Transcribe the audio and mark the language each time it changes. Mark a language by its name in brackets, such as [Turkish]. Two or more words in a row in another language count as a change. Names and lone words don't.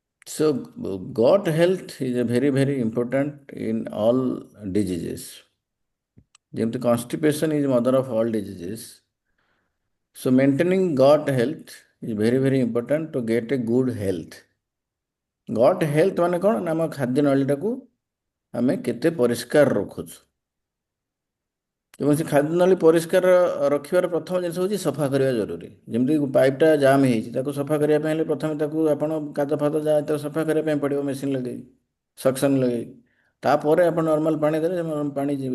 [English] So, gut health is a very important in all diseases. ଯେମିତି constipation is mother of all diseases. So, maintaining gut health is very important to get a good health. gut health [Odia] ମାନେ କ'ଣ ନା ଆମ ଖାଦ୍ୟ ନଳୀଟାକୁ ଆମେ କେତେ ପରିଷ୍କାର ରଖୁଛୁ ଏବଂ ସେ ଖାଦ୍ୟ ନଳୀ ପରିଷ୍କାର ରଖିବାର ପ୍ରଥମ ଜିନିଷ ହେଉଛି ସଫା କରିବା ଜରୁରୀ। ଯେମିତି ପାଇପ୍ଟା ଜାମ୍ ହେଇଛି ତାକୁ ସଫା କରିବା ପାଇଁ ହେଲେ ପ୍ରଥମେ ତାକୁ ଆପଣ କାଦ ଫାଦ ଯାହା ତାକୁ ସଫା କରିବା ପାଇଁ ପଡ଼ିବ ମେସିନ୍ ଲଗେଇ ସକ୍ସନ୍ ଲଗେଇ ତାପରେ ଆପଣ ନର୍ମାଲ ପାଣି ଦେଲେ ପାଣି ଯିବ।